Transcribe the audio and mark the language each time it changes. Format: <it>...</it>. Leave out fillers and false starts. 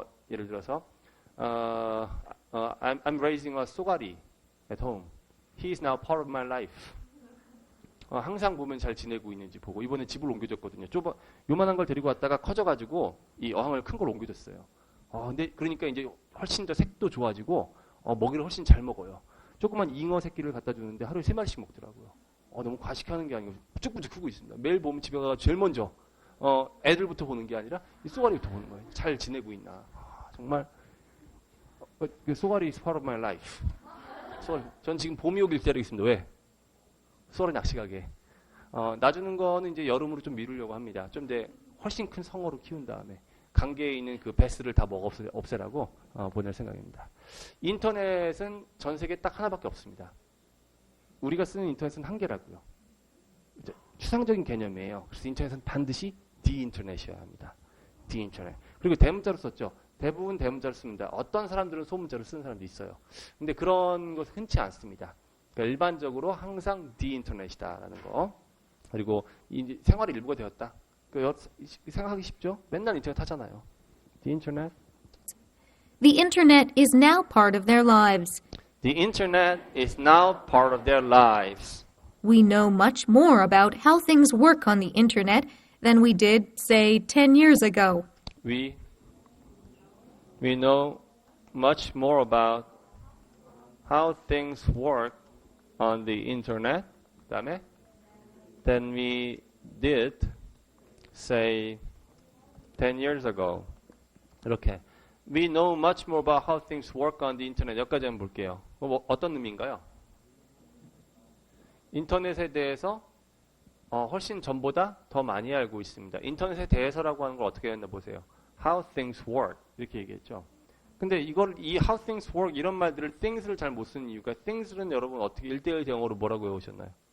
<en>예를 들어서 I'm raising a 쏘가리 at home. He is now part of my life.</en> <ko>항상 보면 잘 지내고 있는지 보고 이번에 집을 옮겨줬거든요. 요만한 걸 데리고 왔다가 커져가지고 이 어항을 큰 걸 옮겨줬어요. 근데 그러니까 이제 훨씬 더 색도 좋아지고 먹이를 훨씬 잘 먹어요. 조그만 잉어 새끼를 갖다 주는데 하루에 3마리씩 먹더라고요. 너무 과식하는 게 아니고 부쩍부쩍 크고 있습니다. 매일 보면 집에 가서 제일 먼저 애들부터 보는 게 아니라 이 쏘가리부터 보는 거예요. 잘 지내고 있나.</ko> <en>정말 쏘가리 is part of my life.</en> <ko>전 지금 봄이 오길 기다리고 있습니다. 왜? 쏘가리 낚시 가게. 놔주는 거는 이제 여름으로 좀 미루려고 합니다. 좀 더 훨씬 큰 성어로 키운 다음에 강계에 있는 그 베스를 다 없애라고 보낼 생각입니다. 인터넷은 전 세계에 딱 하나밖에 없습니다. 우리가 쓰는 인터넷은 한 개라고요. 추상적인 개념이에요. 그래서 인터넷은 반드시 디인터넷이어야 합니다. 디인터넷. 그리고 대문자로 썼죠. 대부분 대문자를 씁니다. 어떤 사람들은 소문자를 쓰는 사람도 있어요. 근데 그런 것은 흔치 않습니다. 그러니까 일반적으로 항상 디인터넷이다라는 거. 그리고 이제 생활의 일부가 되었다. 생각하기 쉽죠? 맨날 인터넷 하잖아요. 디인터넷.</ko> <en>The internet is now part of their lives. The internet is now part of their lives. We know much more about how things work on the internet than we did, say, 10 years ago. We know much more about how things work on the internet 그다음에 than we did, say, 10 years ago.</en> <ko>이렇게.</ko> <en>We know much more about how things work on the internet.</en> <ko>여기까지 한번 볼게요. 어떤 의미인가요? 인터넷에 대해서 훨씬 전보다 더 많이 알고 있습니다. 인터넷에 대해서라고 하는 걸 어떻게 했나 보세요.</ko> <en>How things work.</en> <ko>이렇게 얘기했죠. 근데 이</ko> <en>how things work</en> <ko>이런 말들을 things를 잘 못 쓰는 이유가 things는 여러분 어떻게 1대1 영어로 뭐라고 외우셨나요?</ko>